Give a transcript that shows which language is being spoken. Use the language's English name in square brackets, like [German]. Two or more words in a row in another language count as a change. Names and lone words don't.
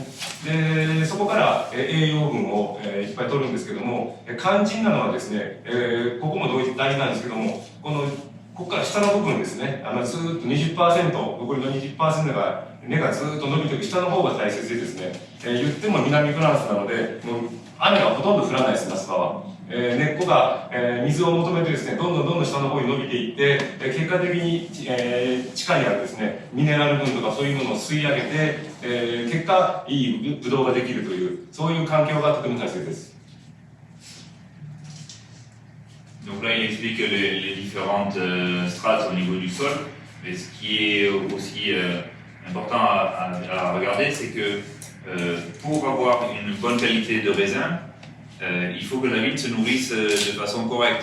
[Japanese] でそこから栄養分をいっぱい取るんですけども、肝心なのはですね、ここも大事なんですけども、ここから下の部分ですね、ずーっと 20%、残りの 20% が根がずーっと伸びていく下の方が大切でですね、言っても南フランスなので、もう雨がほとんど降らないです、夏場は。根っこが、水を求めてですね、どんどん下の方に伸びていって、結果的に、地下にあるですね、ミネラル分とかそういうものを吸い上げて、結果いいブドウができるという、そういう環境がとても大切です。 [French] Donc là, il explique les différentes strates au niveau du sol. Mais ce qui est aussi important à regarder, c'est que pour avoir une bonne qualité de raisin, il faut que la vigne se nourrisse de façon correcte.